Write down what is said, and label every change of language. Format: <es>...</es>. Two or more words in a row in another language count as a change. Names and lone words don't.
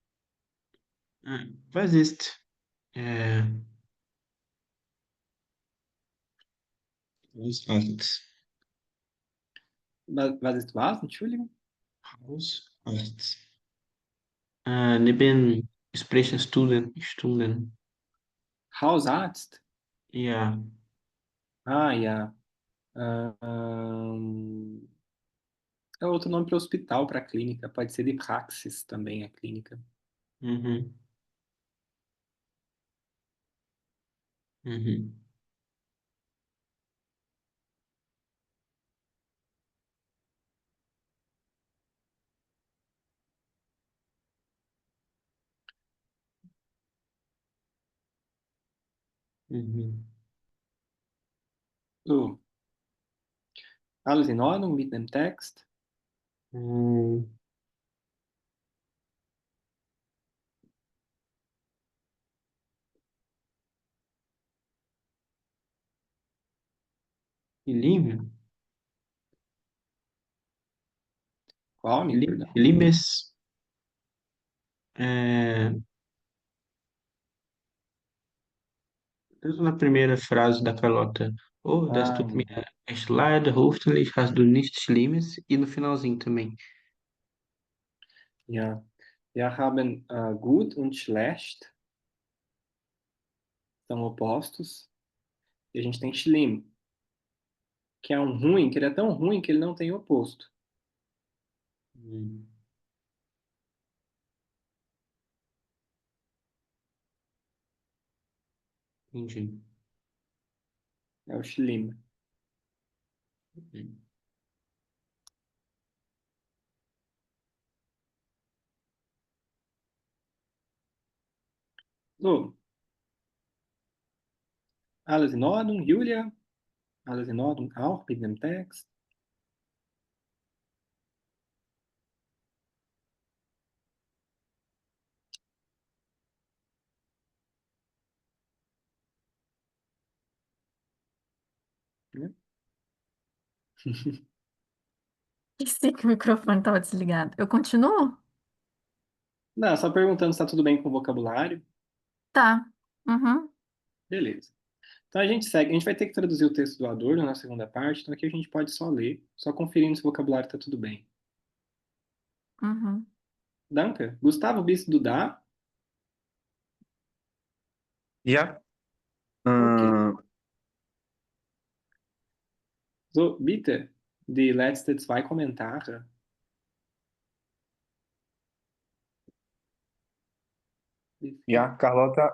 <de>was ist äh, Hausarzt? Was ist was? Entschuldigung? Hausarzt. Neben Sprechstunden. Hausarzt? Ja. Ah, ja.</de> <pt>Ahn, é outro nome para hospital, para clínica. Pode ser de praxis também, a clínica. Mhm. Mhm. Mhm.</pt> <de>So, alles in Ordnung mit dem Text? Hum, Lime?</de> <pt>Qual, me perdão? Limes? É, tanto na primeira frase da Carlota,</pt> <de>oh, das Ah, tut mir echt leid, hoffentlich hast du nichts Schlimmes,</de> <pt>e no finalzinho também.</pt> <de>ja. Wir haben gut und schlecht,</de> <pt>são opostos. E a gente tem schlimm, que é um ruim, que ele é tão ruim que ele não tem oposto. Hum, entendi. É o schlimm. Hum,</pt> <de>So, Alles in Ordnung, Julia? Alles in Ordnung auch mit dem Text?</de> <pt>Né? Esqueci que o microfone estava desligado. Eu continuo? Não, só perguntando se tá tudo bem com o vocabulário. Tá. Uhum. Beleza. Então a gente segue. A gente vai ter que traduzir o texto do Adorno na segunda parte, então aqui a gente pode só ler, só conferindo se o vocabulário tá tudo bem. Uhum.</pt> <de>Danke. Gustavo, bis du da? Ja. Okay. Äh, So, bitte, die letzten 2 Kommentare. ja, Carlota.</de>